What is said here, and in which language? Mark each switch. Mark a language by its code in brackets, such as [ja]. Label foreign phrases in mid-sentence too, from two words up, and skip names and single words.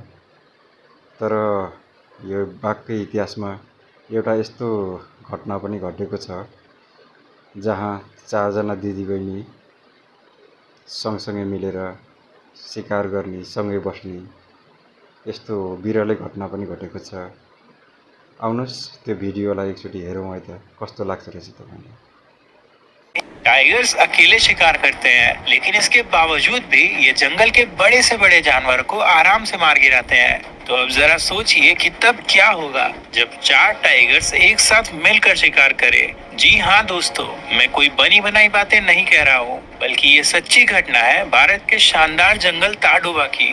[ne] तर यो बाघकै इतिहासमा एउटा यस्तो घटना पनि घटेको छ जहाँ 4 जना दिदीबहिनी सँगसँगै मिलेर शिकार गर्ने, सँगै बस्ने यस्तो बिरलै घटना पनि घटेको छ। आउनुहोस् त्यो भिडियोलाई एकचोटि हेरौँ है त कस्तो लाग्छ रहेछ तपाईँलाई। [hi] टाइगर्स अकेले शिकार करते हैं, लेकिन इसके बावजूद भी ये जंगल के बड़े से बड़े जानवर को आराम से मार गिराते हैं। तो अब जरा सोचिए कि तब क्या होगा जब 4 टाइगर्स एक साथ मिलकर शिकार करें। जी हाँ दोस्तों, मैं कोई बनी बनाई बातें नहीं कह रहा हूँ, बल्कि ये सच्ची घटना है भारत के शानदार जंगल ताडोबा की।